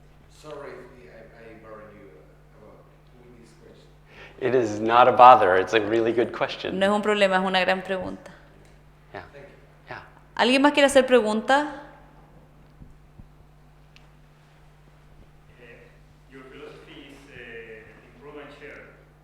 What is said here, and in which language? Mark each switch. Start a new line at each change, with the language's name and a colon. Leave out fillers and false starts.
English: Sorry, I bothered you with this question. It is not a bother. It's a really good question.
Spanish: No es un problema, es una gran pregunta.
English: Yeah. Yeah.
Spanish: ¿Alguien más quiere hacer preguntas?
English: Your philosophy is improve and share.